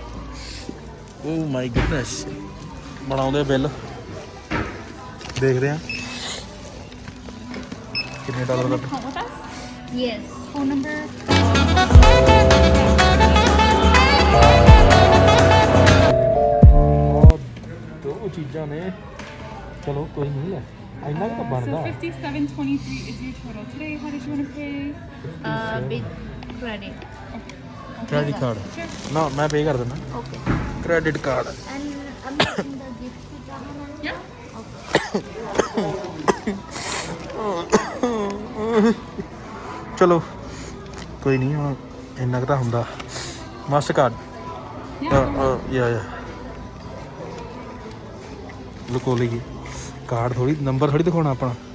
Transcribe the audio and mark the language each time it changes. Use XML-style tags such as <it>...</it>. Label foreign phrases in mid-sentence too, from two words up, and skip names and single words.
<en>oh my goodness.</en> <pa>ਬਣਾਉਂਦੇ ਬਿੱਲ, ਦੇਖਦੇ ਆ ਕਿੰਨੇ ਡਾਲਰ ਦਾ।</pa> <en>yes, phone number.</en> <pa>ਦੋ ਚੀਜ਼ਾਂ ਨੇ, ਚਲੋ ਕੋਈ ਨਹੀਂ ਹੈ, ਇੰਨਾ ਕੁ ਤਾਂ ਬਣਦਾ।</pa> <en>5723 is your total today. How did you want to pay? Big credit. credit card</en> <pa>ਨਾ, ਮੈਂ ਪੇ ਕਰ ਦਿੰਦਾ।</pa> <en>Okay. credit card. And I'm making the gift to Jahan. Yeah.</en> <pa>ਚਲੋ ਕੋਈ ਨਹੀਂ, ਹੁਣ ਇੰਨਾ ਕੁ ਤਾਂ ਹੁੰਦਾ। ਮਾਸਟਰ ਕਾਰਡ ਯਾ ਲੁਕੋ ਲਈਏ ਕਾਰਡ, ਥੋੜੀ ਨੰਬਰ ਥੋੜੀ ਦਿਖਾਉਣਾ ਆਪਣਾ।</pa>